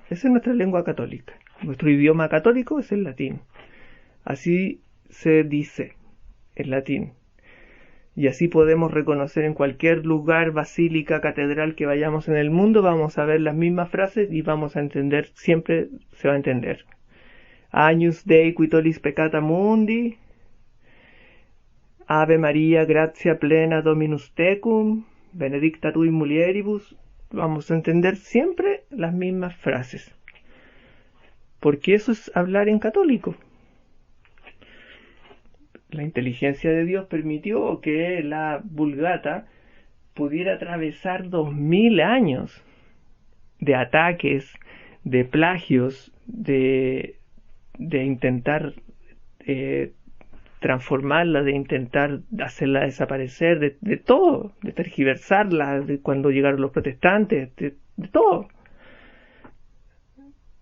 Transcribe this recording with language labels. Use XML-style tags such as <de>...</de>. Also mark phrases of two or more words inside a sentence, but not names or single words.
<es>Esa es nuestra lengua católica. Nuestro idioma católico es el latín. Así se dice el latín. Y así podemos reconocer en cualquier lugar, basílica, catedral que vayamos en el mundo, vamos a ver las mismas frases y vamos a entender, siempre se va a entender.</es> <la>Agnus Dei qui tollis peccata mundi, Ave Maria, gratia plena Dominus tecum, benedicta tu in mulieribus.</la> <es>Vamos a entender siempre las mismas frases, porque eso es hablar en católico. La inteligencia de Dios permitió que la Vulgata pudiera atravesar 2000 años de ataques, de plagios, de intentar transformarla, de intentar hacerla desaparecer, de todo, de tergiversarla, de cuando llegaron los protestantes, de todo.</es>